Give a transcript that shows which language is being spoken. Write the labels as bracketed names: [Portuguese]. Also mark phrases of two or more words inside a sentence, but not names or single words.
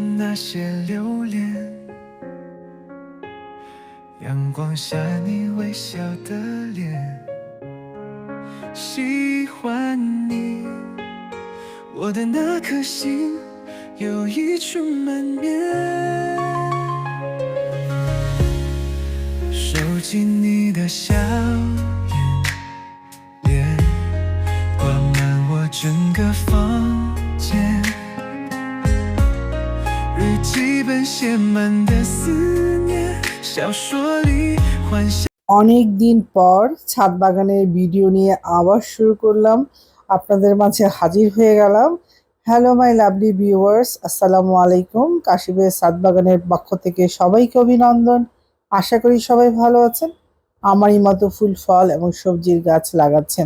[Chinese] 那些留恋，阳光下你微笑的脸，喜欢你，我的那颗心有一处满面，收集你的笑脸，挂满我整个房间，日记本写满的思念，小说里幻想。 [Bangla] অনেক দিন পর ছাদ বাগানের ভিডিও নিয়ে আবার শুরু করলাম, আপনাদের মাঝে হাজির হয়ে গেলাম। [English] Hello my lovely viewers, [Arabic] السلام عليكم. [Bangla] কাশিবের ছাদ বাগানের পক্ষ থেকে সবাইকে অভিনন্দন। আশা করি সবাই ভালো আছেন, আমারই মতো ফুল ফল এবং সবজির গাছ লাগাচ্ছেন।